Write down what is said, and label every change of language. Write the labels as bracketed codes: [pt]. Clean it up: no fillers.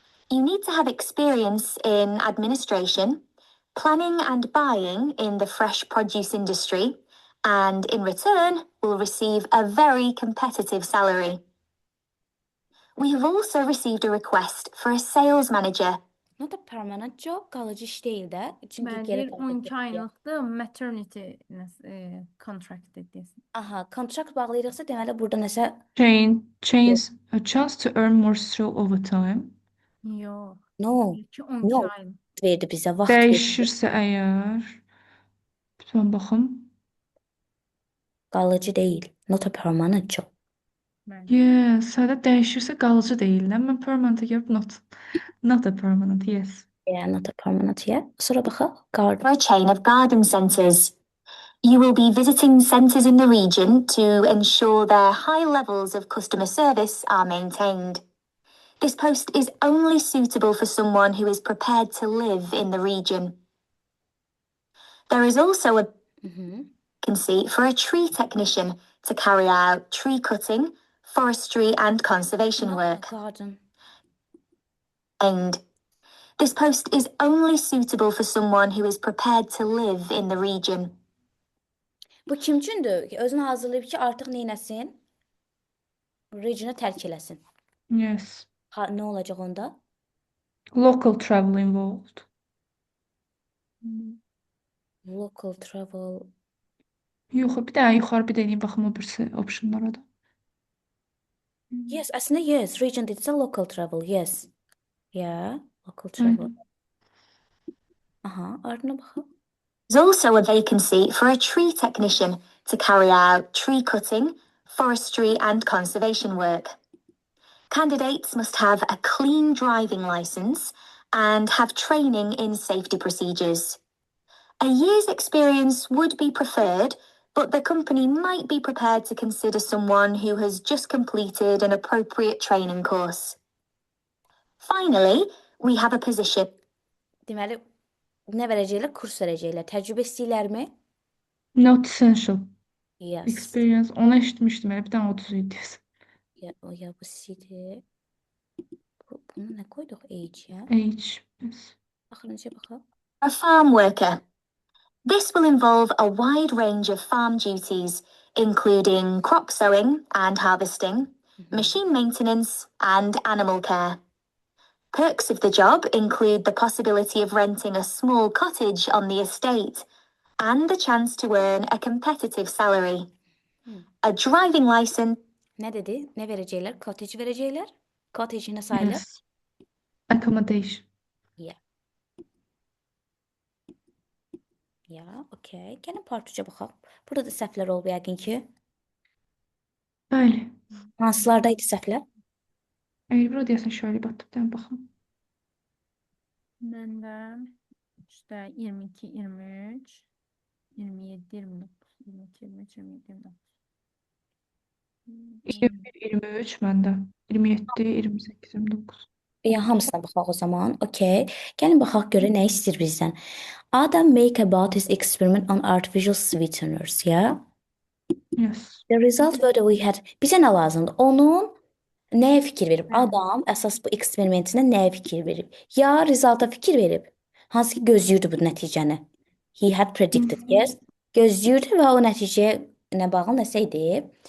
[en] You need to have experience in administration, planning and buying in the fresh produce industry, and in return will receive a very competitive salary. We have also received a request for a sales manager. not a permanent job, [az] qalıcı iş deyil də. Çünki Mən geri deyir tərəfə 12 getdi. aylıqdır maternity contract deyirsiniz. Aha, kontrakt bağlayırıqsa deməli burada nəsə [en] Change a chance to earn more through overtime. [az] Yox. [en] no [az] Deyir ki 12 [en] No. [az] aylıq. verdi bizə, vaxt verdi. Dəyişirsə əgər lütfən baxın. Qalıcı deyil. [en] Not a permanent job. [az] Bəli. Yes, sədə dəyişirsə qalıcı deyil. Mən permanent görüb [en] not a permanent. Yes. Yeah, not a permanent yeah. [az] Sonra baxaq. [en] Garden. For a chain of garden centres. You will be visiting centres in the region to ensure their high levels of customer service are maintained. This post is only suitable for someone who is prepared to live in the region. There is also a vacancy for a tree technician to carry out tree cutting, forestry and conservation work. Garden. And this post is only suitable for someone who is prepared to live in the region. [az] Bu kim üçündür? Özünü hazırlayıb ki, artıq neynəsin? Regionu tərk eləsin. [en] Yes. [az] Nə olacaq onda? [en] Local travel involved. Local travel. [az] Yox, bir dənə yuxarı bir dənə baxım o birisi optionlara da. [en] Yes, əslində yes. [az] Region dedirsə [en] local travel. Yes. Yeah, local travel. [az] Aha, ardına baxaq. [en] There's also a vacancy for a tree technician to carry out tree cutting, forestry and conservation work. Candidates must have a clean driving licence and have training in safety procedures. A year's experience would be preferred, but the company might be prepared to consider someone who has just completed an appropriate training course. Finally, we have a position [az] Deməli, nə verəcəklər? Kurs verəcəklər. Təcrübə istəyirlərmi? [en] Not essential. Yes. [az] Experience. Onu eşitmişdim. Bir tane 30 idi. Ya, o ya bu C'dir. Bunu nə qoyduq? Age ya. [en] Age. Yes. [az] Axırıncıya baxaq. [en] A farm worker. This will involve a wide range of farm duties, including crop sowing and harvesting, machine maintenance, and animal care. Perks of the job include the possibility of renting a small cottage on the estate and the chance to earn a competitive salary. A driving license. [az] Nə dedi? Nə verəcəklər? Cottage verəcəklər. Cottage nə sayılır? [en] Yes. Accommodation. [az] Ya. Ya, okey. Gəlin part 3-ə baxaq. Burada da səhvlər olub yəqin ki. Bəli. Hansılardaydı səhvlər? Eğer burada deyəsən şöyle batıp bir baxım. Məndə işte 22, 23, 27, 29, 22, 23, 27, 29. 21, 23 məndə. 27, 28, 29. Ya hamısına baxaq o zaman. [en] Okey. [az] Gəlin baxaq görə nə istəyir bizdən. [en] Adam make about his experiment on artificial sweeteners, ya. Yes. The result were that we had. [az] Bizə nə lazımdır? Onun nəyə fikir verib? Hə. Adam əsas bu eksperimentinə nəyə fikir verib? Ya rezulta fikir verib. Hansı ki gözləyirdi bu nəticəni. [en] He had predicted, yes. [az] Gözləyirdi və o nəticəyə nə bağlı nəsə idi.